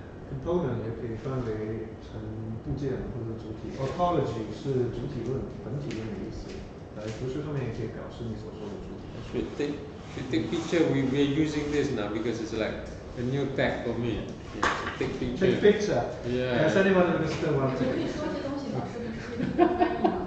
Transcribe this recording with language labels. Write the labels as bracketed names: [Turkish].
[Chinese] Component 也可以分为成部件或者主体。 Ontology 是主体论、本体论的意思。在哲学上面也可以表示你所说的主体。 [English] Should take picture. We're using this now because it's like a new tag for me. Yeah, take picture. Take picture. Yeah. Has anyone understood what I'm [Chinese] 你可 [English] saying? [Chinese] 以说这东西老师的翻译吗？